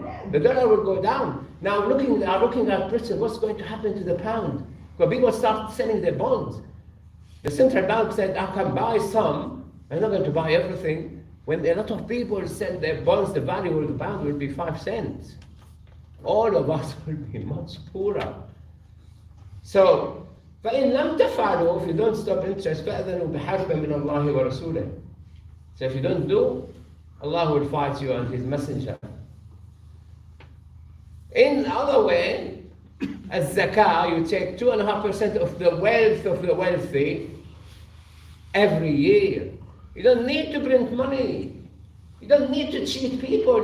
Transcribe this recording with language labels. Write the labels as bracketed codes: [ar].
[en] The dollar will go down. Now looking at Britain, what's going to happen to the pound? Because people start selling their bonds. The central bank said, I can buy some, I'm not going to buy everything. When a lot of people sell their bonds, the value of the pound will be 5 cents. All of us will be much poorer. [ar] So, فإن لم تفعلوا, [en] if you don't stop interest, [ar] فأذنوا بحرب من الله ورسوله. [en] So if you don't do, Allah will fight you and His Messenger. In other way, as zakah, you take 2.5% of the wealth of the wealthy every year. You don't need to print money. You don't need to cheat people.